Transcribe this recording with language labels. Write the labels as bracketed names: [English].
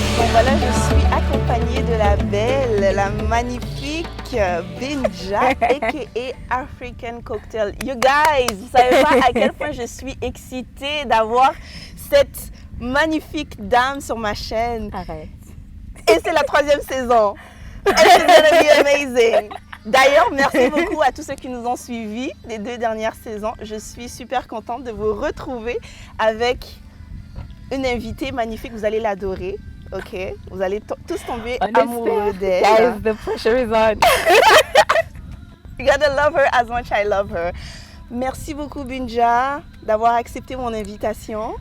[French] Voilà, je suis accompagnée de la belle, la magnifique Binja, a.k.a. African Cocktail. [English] You guys, [French] vous savez pas à quel point je suis excitée d'avoir cette magnifique dame sur ma chaîne. Arrête. Et c'est la troisième saison. [English] And she's gonna be amazing. [French] D'ailleurs, merci beaucoup à tous ceux qui nous ont suivis les 2 dernières saisons. Je suis super contente de vous retrouver avec une invitée magnifique. Vous allez l'adorer. Ok, vous allez tous tomber amoureux d'elle. [English] Guys, the pressure is on. You gotta love her as much as I love her. [French] Merci beaucoup Binja d'avoir accepté mon invitation.